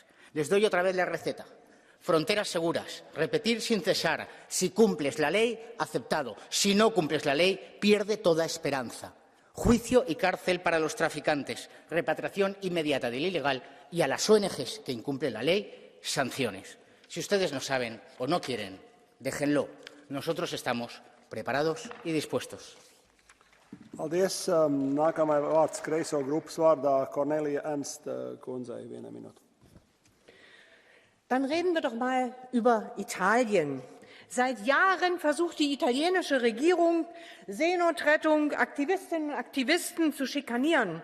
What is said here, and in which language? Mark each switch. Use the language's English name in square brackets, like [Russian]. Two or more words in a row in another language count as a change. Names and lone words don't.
[Spanish] Les doy otra vez la receta. Fronteras seguras, repetir sin cesar, si cumples la ley, aceptado, si no cumples la ley, pierde toda esperanza. Juicio y cárcel para los traficantes, repatriación inmediata del ilegal y a las ONGs que incumplen la ley, sanciones. Si ustedes no saben o no quieren, déjenlo. Nosotros estamos preparados y dispuestos. [Latvian] Paldies. Nākamais vārds kreiso grupas vārdā Kornelija Ernst kundzei, 1 Minute. [German] Dann reden wir doch mal über Italien. Seit Jahren versucht die italienische Regierung, Seenotrettung, Aktivistinnen und Aktivisten zu schikanieren.